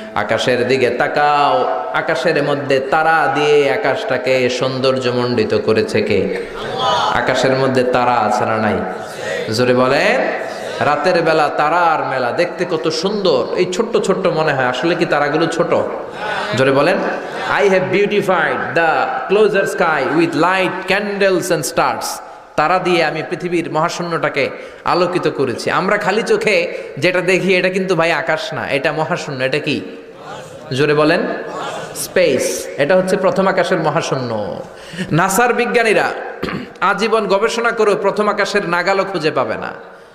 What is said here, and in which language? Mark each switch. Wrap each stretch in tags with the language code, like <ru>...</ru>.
<bn>আকাশের দিকে তাকাও, আকাশের মধ্যে তারা দিয়ে আকাশটাকে সৌন্দর্যমণ্ডিত করেছে কে? আকাশের মধ্যে তারা আছে না নাই? জোরে বলেন। রাতের বেলা তারার মেলা, দেখতে কত সুন্দর। এই ছোট্ট ছোট্ট মনে হয়, আসলে কি তারাগুলো ছোট? জোরে বলেন।</bn> <en>I have beautified the closer sky with light, candles and stars.</en> <bn>তারা দিয়ে আমি পৃথিবীর মহাশূন্যটাকে আলোকিত করেছি। আমরা খালি চোখে যেটা দেখি এটা কিন্তু ভাই আকাশ না, এটা মহাশূন্য। এটা কি? জোরে বলেন। স্পেস। এটা হচ্ছে প্রথম আকাশের মহাশূন্য। নাসার বিজ্ঞানীরা আজীবন গবেষণা করেও প্রথম আকাশের নাগালও খুঁজে পাবে না।</bn>